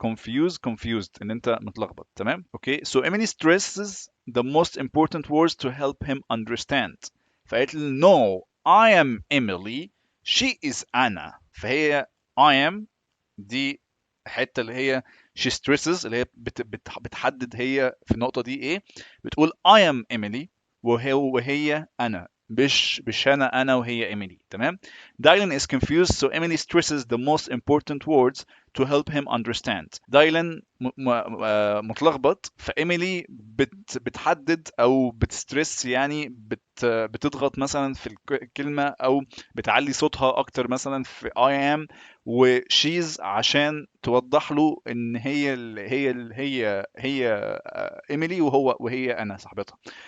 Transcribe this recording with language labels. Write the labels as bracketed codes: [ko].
[ar] ف confused ان انت متلخبط. تمام. اوكي. [en] so Emily stresses the most important words to help him understand. [ar] فقالت لي [en] no, I am Emily. she is Anna. [ar] فهي [en] I am [ar] دي الحته اللي هي [en] she stresses، [ar] اللي هي بتحدد هي في النقطه دي ايه. بتقول [en] I am Emily [ar] وهي انا، مش انا وهي ايميلي. تمام. [en] Dylan is confused so Emily stresses the most important words to help him understand. [ar] دايلن متلخبط، فايميلي بتحدد او بتسترس، يعني بتضغط مثلا في الكلمه او بتعلي صوتها اكتر مثلا في [en] I am [ar] وشيز عشان توضح له ان هي ايميلي وهي انا صاحبتها.